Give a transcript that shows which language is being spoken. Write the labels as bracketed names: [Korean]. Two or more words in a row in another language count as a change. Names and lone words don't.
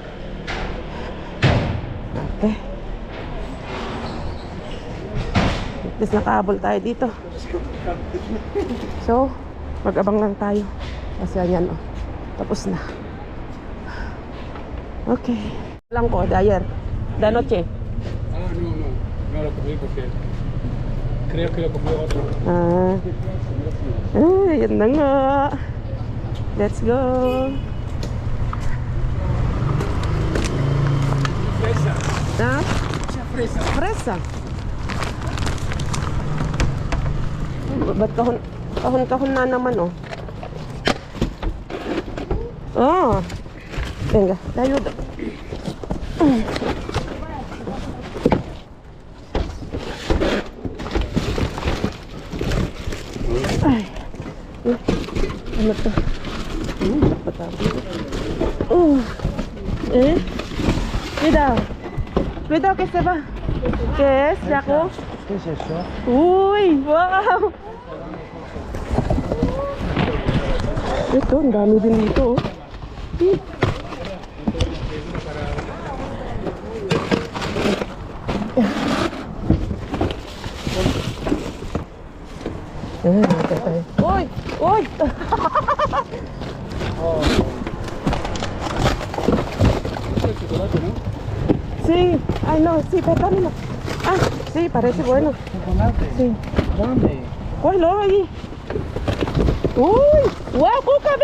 [Filipino] Okay. [English] At least [Filipino] nakahabol tayo dito. So, mag-abang lang tayo. Kasi ayan oh. Tapos na. Okay. Lang ko, [Spanish] de ayer. De anoche. No lo cogí porque creo que lo cogió otro. [Filipino] Yan na nga. [English] Let's go. [Spanish] Fresa. Ha? Fresa. Fresa. [Filipino] Ba't kahon na naman oh. [Spanish] Venga, te ayudo. Ay. [Filipino] Ano to? [Spanish] Cuidado que se va. ¿Qué es, Jaco? ¿Qué es eso? [Filipino] Uy, wow. Ito, ang dami din dito. Uy! Uy! [Spanish] Es chocolate, ¿no? Sí, ay no, sí, pero dámelo. Sí, parece bueno. Chocolate. Sí. ¿Dónde? Cógelo ahí. Uy, wow, Cuca, venga.